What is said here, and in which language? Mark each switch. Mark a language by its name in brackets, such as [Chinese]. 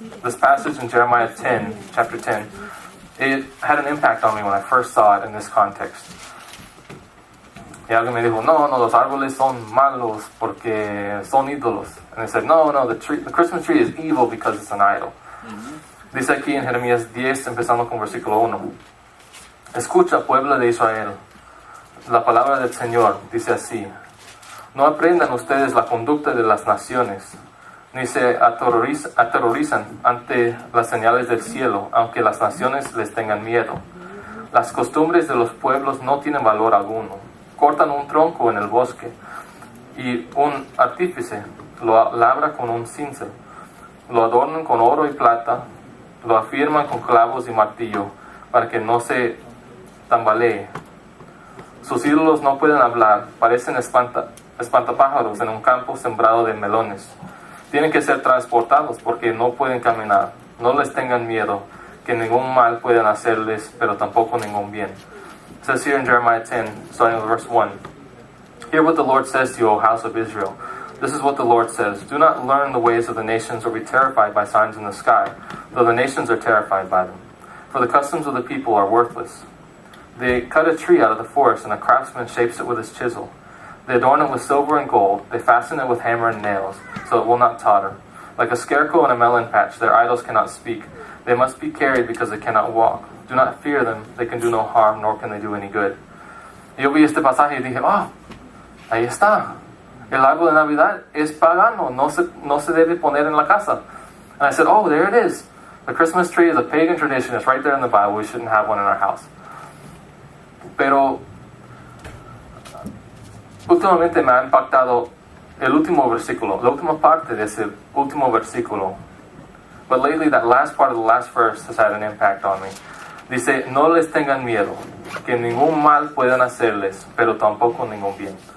[English] This passage in Jeremiah 10, chapter 10, it had an impact on me when I first saw it in this context. [Spanish] Y alguien me dijo, no, los árboles son malos porque son ídolos. [English] And I said, no, the Christmas tree is evil because it's an idol. [Spanish] Dice aquí en Jeremías 10, empezando con versículo 1. Escucha, pueblo de Israel, la palabra del Señor dice así. No aprendan ustedes la conducta de las naciones, ni se aterrorizan ante las señales del cielo, aunque las naciones les tengan miedo. Las costumbres de los pueblos no tienen valor alguno. Cortan un tronco en el bosque y un artífice lo labra con un cincel. Lo adornan con oro y plata, lo afirman con clavos y martillo para que no se tambalee. Sus ídolos no pueden hablar, parecen espantapájaros en un campo sembrado de melones. Tienen que ser transportados porque no pueden caminar. No les tengan miedo, que ningún mal pueden hacerles, pero tampoco ningún bien. [English] It says here in Jeremiah 10, starting with verse 1. Hear what the Lord says to you, O house of Israel. This is what the Lord says. Do not learn the ways of the nations or be terrified by signs in the sky, though the nations are terrified by them. For the customs of the people are worthless. They cut a tree out of the forest, and a craftsman shapes it with his chisel. They adorn it with silver and gold. They fasten it with hammer and nails, so it will not totter. Like a scarecrow in a melon patch, their idols cannot speak. They must be carried because they cannot walk. Do not fear them. They can do no harm, nor can they do any good. [Spanish] Y yo vi este pasaje y dije, ahí está. El árbol de Navidad es pagano. No se debe poner en la casa. [English] And I said, there it is. The Christmas tree is a pagan tradition. It's right there in the Bible. We shouldn't have one in our house. [Spanish] Pero últimamente me ha impactado el último versículo, la última parte de ese último versículo. [English] But lately, that last part of the last verse has had an impact on me. [Spanish] Dice, no les tengan miedo, que ningún mal puedan hacerles, pero tampoco ningún bien.